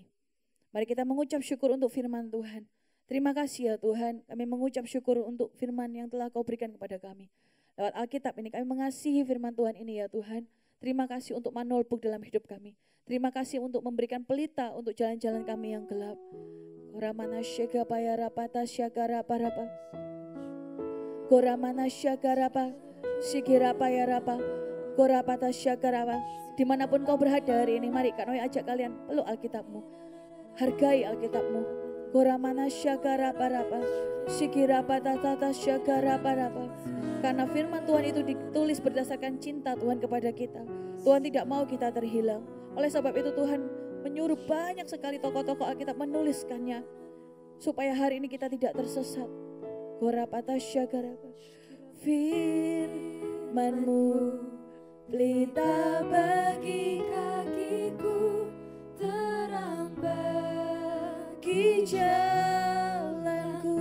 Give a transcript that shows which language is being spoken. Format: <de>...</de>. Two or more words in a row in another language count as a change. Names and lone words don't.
<id>Mari kita mengucap syukur untuk firman Tuhan. Terima kasih ya Tuhan, kami mengucap syukur untuk firman yang telah Kau berikan kepada kami. Lewat Alkitab ini kami mengasihi firman Tuhan ini ya Tuhan. Terima kasih untuk manolbuk dalam hidup kami. Terima kasih untuk memberikan pelita untuk jalan-jalan kami yang gelap. Goramana syagapaya rapata syagarapa rapa. Goramana syagarapa sikirapaya rapa. Gorapata syagarapa. Dimanapun kau berada hari ini, mari kami ajak kalian peluk Alkitabmu. Hargai Alkitabmu. Goramana syagarapa rapa. Sikirapata tata syagarapa rapa. Karena firman Tuhan itu ditulis berdasarkan cinta Tuhan kepada kita. Tuhan tidak mau kita terhilang. Oleh sebab itu Tuhan menyuruh banyak sekali tokoh-tokoh Alkitab menuliskannya. Supaya hari ini kita tidak tersesat. Gorapata syagarapa. Firman-Mu pelita bagi kakiku, terang bagi jalanku.</id>